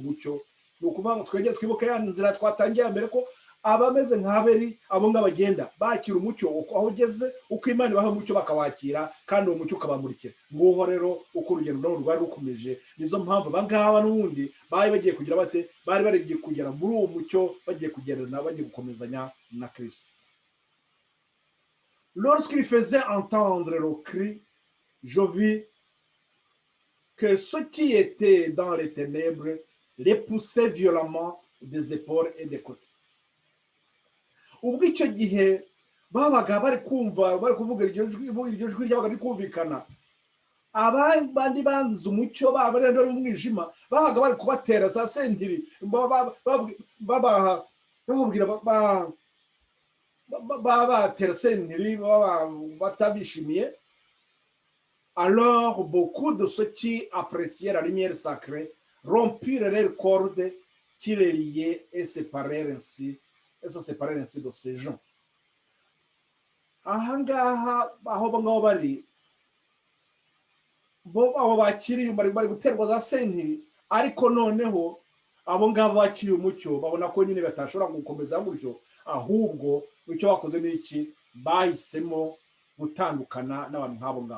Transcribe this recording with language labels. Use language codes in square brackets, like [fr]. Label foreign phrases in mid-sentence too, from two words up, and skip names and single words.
[rw] Ni ukuvuga ngo twegere twibuke ya nzira twatangiye mbere ko abameze nk'aberi abo ngabagenda bakira umucyo aho ugeze uko Imana ibaha umucyo bakawakira kandi uwo mucyo ukabamurikira. Nguho rero uko urugendo rwabo rwari rukomeje. Nizo mpamvu abangaba n'ubundi bari bagiye kugira bate, bari bagiye kugera muri uwo mucyo, bagiye kugendana, bagiye gukomezanya na Kristo. [fr] Lorsqu'il faisait entendre le cri, je vis que ceux qui étaient dans les ténèbres les poussaient violemment des épaules et des côtés. [rw] Ubwo icyo gihe babaga bari kumva, bari kuvuga iryo jwi ryabaga rikumvikana, abandi banze umucyo babarenda mu mwijima babaga bari kubatera za sentiri, bababwira babatera sentiri batabishimiye. [fr] Alors beaucoup de ceux qui appréciaient la lumière sacrée rompirent leurs cordes qui les liaient et se séparèrent ainsi de ces gens. [rw] Ahangaha aho bangabo bari bo abo bakiriye bari guterwa za sentiri, ariko noneho abo ngabo bakiriye umucyo babona ko nyine batashobora gukomeza gutyo, ahubwo icyo bakoze ni iki, bahisemo gutandukana n'abantu nk'abo ngabo.